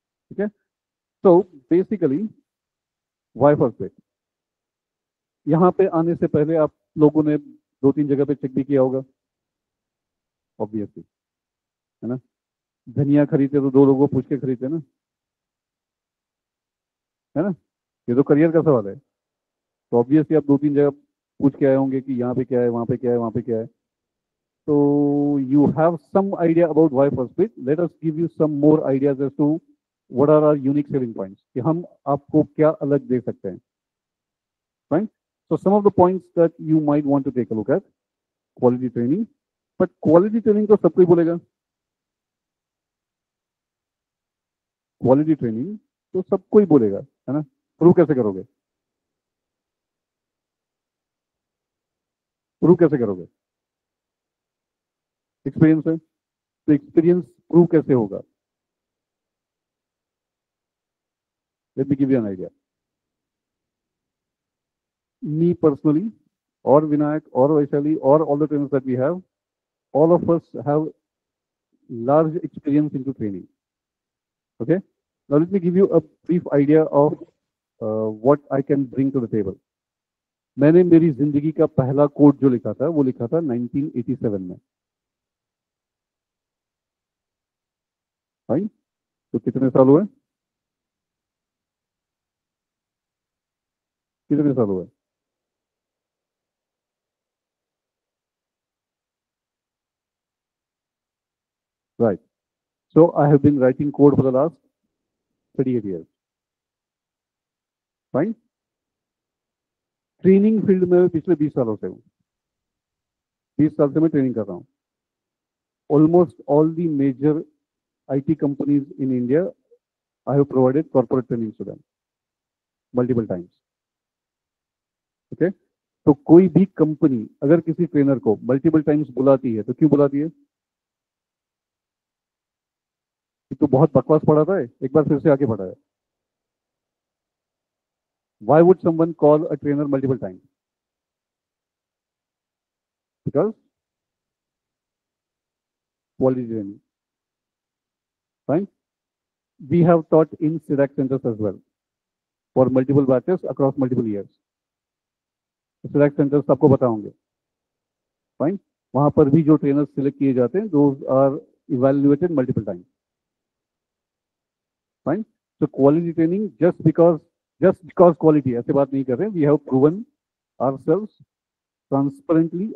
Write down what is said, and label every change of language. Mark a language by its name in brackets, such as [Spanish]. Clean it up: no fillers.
[Hindi] ठीक है, तो बेसिकली वाई फर्स्ट बिट, यहाँ पे आने से पहले आप लोगों ने 2-3 जगह पे चेक भी किया होगा, ऑब्वियसली, है ना। धनिया खरीदते तो 2 लोगों को पूछ के खरीदते ना, है ना। ये तो करियर का सवाल है, तो ऑब्वियसली आप 2-3 जगह पूछ के आए होंगे कि यहाँ पे क्या है, वहाँ पे क्या है, वहाँ पे क्या है। [English] तो you have some idea about why first bit. Let us give you some more ideas as to what are our unique selling points, [Hindi] कि हम आपको क्या अलग दे सकते हैं, [English] right? So some of the points that you might want to take a look at: quality training. [Hindi] But quality training तो सब कोई बोलेगा, quality training तो सब कोई बोलेगा, है ना। प्रूव कैसे करोगे, प्रूव कैसे करोगे, एक्सपीरियंस है, तो एक्सपीरियंस प्रूव कैसे होगा? [English] Let me give you an idea. Me personally, or Vinayak, or Vaishali, or all the trainers that we have, all of us have large experience into training. Okay. Now let me give you a brief idea of what I can bring to the table. [Hindi] मैंने मेरी जिंदगी का पहला code जो लिखा था वो लिखा था 1987 में, फाइन। तो कितने साल हुए, कितने साल हुए? [English] Right. So I have been writing code for the last 38 years. Fine. [Hindi] Training field में पिछले 20 सालों से हूँ, 20 साल से मैं ट्रेनिंग कर रहा हूँ. [English] Almost all the major IT companies in India, I have provided corporate training to them multiple times. Okay? [Hindi] तो कोई भी कंपनी अगर किसी ट्रेनर को मल्टीपल टाइम्स बुलाती है तो क्यों बुलाती है? कि तो बहुत बकवास पढ़ाता है, एक बार फिर से आके पढ़ा है. [English] Why would someone call a trainer multiple times? Because quality training. Fine. We have taught in SIDAC centers as well for multiple batches across multiple years. [Hindi] SIDAC centers आपको पता होंगे, फाइन. वहां पर भी जो ट्रेनर्स सिलेक्ट किए जाते हैं, [English] those are evaluated multiple times, [Hindi] fine. [English] so quality training, just because quality, [Hindi] ऐसे बात नहीं कर रहे हैं. [English] We have proven ourselves transparently.